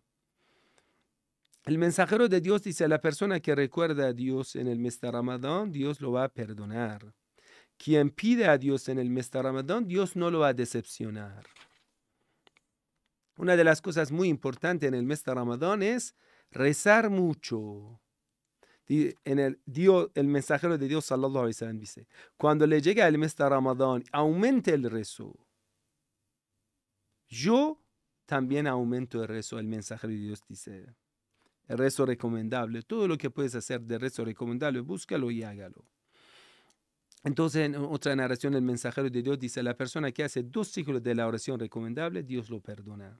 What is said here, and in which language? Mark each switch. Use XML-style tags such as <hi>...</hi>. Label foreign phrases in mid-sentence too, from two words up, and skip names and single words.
<es>El mensajero de Dios dice: la persona que recuerda a Dios en el mes de Ramadán, Dios lo va a perdonar. Quien pide a Dios en el mes de Ramadán, Dios no lo va a decepcionar. Una de las cosas muy importantes en el mes de Ramadán es rezar mucho. El mensajero de Dios,</es> <ar>صلى الله عليه وسلم,</ar> <es>dice: cuando le llega el mes de Ramadán, aumente el rezo. Yo también aumento el rezo. El mensajero de Dios dice: el rezo recomendable, todo lo que puedes hacer de rezo recomendable, búscalo y hágalo. Entonces, en otra narración, el mensajero de Dios dice: la persona que hace 2 ciclos de la oración recomendable, Dios lo perdona.</es>